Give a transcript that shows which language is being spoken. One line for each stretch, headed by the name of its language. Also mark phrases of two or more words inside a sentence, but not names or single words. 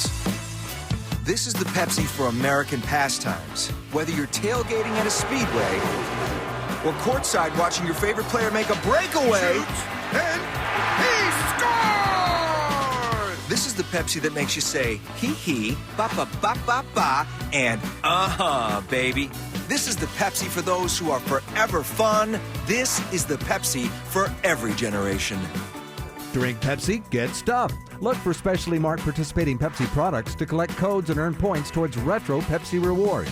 English: This is the Pepsi for American pastimes. Whether you're tailgating at a speedway or courtside watching your favorite player make a breakaway. Shoots, and he scores! This is the Pepsi that makes you say, hee, ba, ba, ba, ba, ba, and baby. This is the Pepsi for those who are forever fun. This is the Pepsi for every generation. Drink Pepsi, get stuffed. Look for specially marked participating Pepsi products to collect codes and earn points towards retro Pepsi rewards.